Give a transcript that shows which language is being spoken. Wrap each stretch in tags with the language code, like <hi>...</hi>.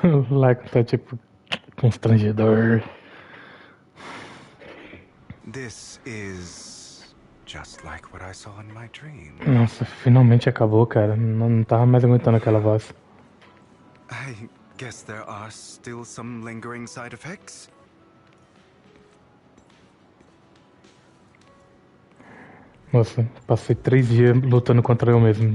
<pt>Like tá tipo constrangedor.</pt> <en>This is just like what I saw in my dream.</en> <pt>Nossa, finalmente acabou, cara. Não tava mais aguentando aquela voz.</pt> <en>I guess there are still some lingering side effects.</en> <pt>Nossa, passei 3 dias lutando contra eu mesmo.</pt>